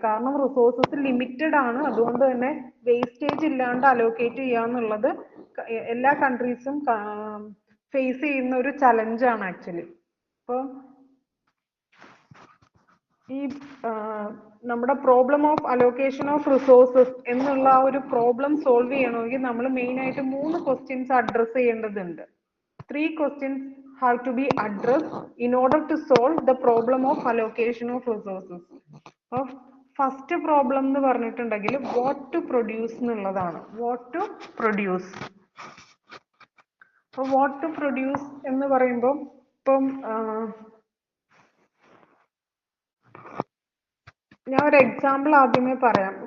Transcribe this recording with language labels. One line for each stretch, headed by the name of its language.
Malayalam: കാരണം resources limited ആണ്, അതുകൊണ്ട് തന്നെ വേസ്റ്റേജ് ഇല്ലാണ്ട് അലോക്കേറ്റ് ചെയ്യാന്നുള്ളത് എല്ലാ കൺട്രീസും ഫേസ് ചെയ്യുന്ന ഒരു ചലഞ്ചാണ് ആക്ച്വലി. അപ്പോൾ ഈ നമ്മുടെ
English: problem of allocation of resources
Malayalam: എന്നുള്ള ആ ഒരു പ്രോബ്ലം സോൾവ് ചെയ്യണമെങ്കിൽ നമ്മൾ മെയിൻ ആയിട്ട് 3 ക്വസ്റ്റ്യൻസ് അഡ്രസ് ചെയ്യേണ്ടതുണ്ട്.
English: 3 questions have to be addressed in order to solve the problem of allocation of resources.
Malayalam: അപ്പോൾ ഫസ്റ്റ് പ്രോബ്ലം എന്ന് പറഞ്ഞിട്ടുണ്ടെങ്കിൽ
English: what to produce
Malayalam: എന്നുള്ളതാണ്.
English: What to produce.
Malayalam: അപ്പോൾ വാട്ട് ടു പ്രൊഡ്യൂസ് എന്ന് പറയുമ്പോൾ ഇപ്പം ഞാൻ ഒരു എക്സാമ്പിൾ ആദ്യമേ പറയാം.